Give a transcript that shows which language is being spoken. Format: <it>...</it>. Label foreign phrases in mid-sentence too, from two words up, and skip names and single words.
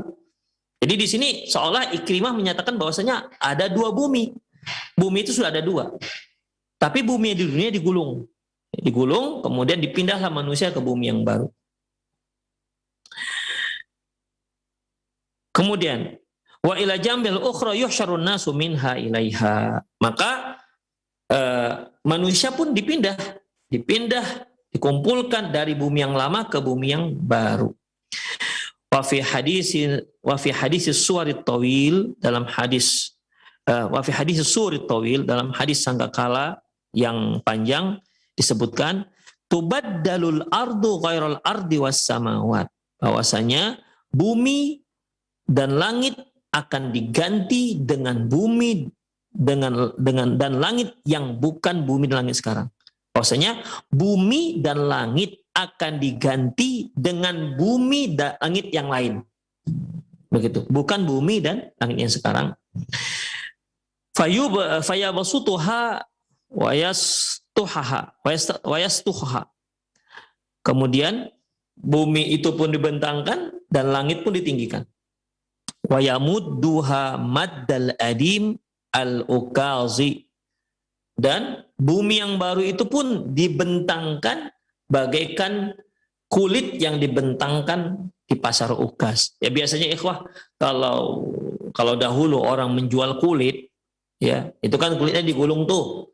<id>Jadi di sini seolah Ikrimah menyatakan bahwasanya ada dua bumi. Bumi itu sudah ada dua. Tapi bumi di dunia digulung. Digulung, kemudian dipindahlah manusia ke bumi yang baru.</id> <ar>Kemudian وإلى جنب الأخرى يحشر الناس منها إليها.</ar> <id>Maka manusia pun dipindah, dikumpulkan dari bumi yang lama ke bumi yang baru.</id> <ar>وفي حديث الصور الطويل,</ar> <id>dalam hadis</id> <ar>وفي حديث الصور الطويل,</ar> <id>dalam hadis sangkakala yang panjang disebutkan</id> <ar>تبدل الأرض غير الأرض والسماوات,</ar> <id>bahwasanya bumi dan langit akan diganti dengan bumi dan langit yang bukan bumi dan langit sekarang. Bahwasanya bumi dan langit akan diganti dengan bumi dan langit yang lain. Begitu, bukan bumi dan langit yang sekarang.</id> <ar>فيبسطها ويسطحها.</ar> <id>Kemudian bumi itu pun dibentangkan dan langit pun ditinggikan.</id> <ar>ويمدها مد الأديم العكاظي,</ar> <id>dan bumi yang baru itu pun dibentangkan bagaikan kulit yang dibentangkan di pasar Ukaz. Ya, biasanya ikhwah, kalau dahulu orang menjual kulit, ya, itu kan kulitnya digulung tuh.</id>